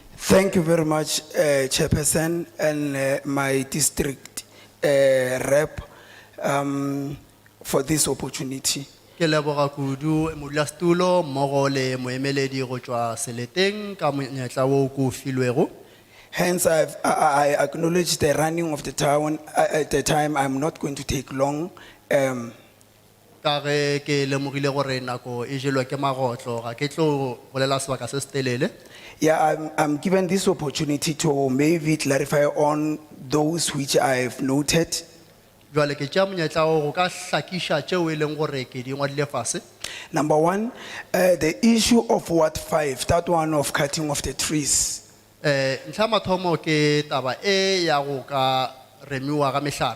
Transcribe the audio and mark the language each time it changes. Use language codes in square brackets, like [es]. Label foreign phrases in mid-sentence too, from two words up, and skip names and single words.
[en] Thank you very much, Chairperson and my district rep for this opportunity. [nso] Ke leboga kudu modulasetulo mmogo le moemeledi go tšwa seleteng ka monyetla wo ko filwego. [en] Hence, I acknowledge the running of the town at the time. I'm not going to take long. [nso] Ka ge ke lemogile gore nako e jelwa ke magotlo ga ke tlo bolela sebaka se se telele. [en] Yeah, I'm given this opportunity to maybe clarify on those which I've noted. [nso] Jwale ke tšea monyetla wo go ka hlakiša tšeo e leng gore ke di ngwadile fase. [en] Number one, the issue of Ward 5, that one of cutting of the trees. [nso] Ntlha mathomo ke taba e ya go ka remiwa ga mehlare.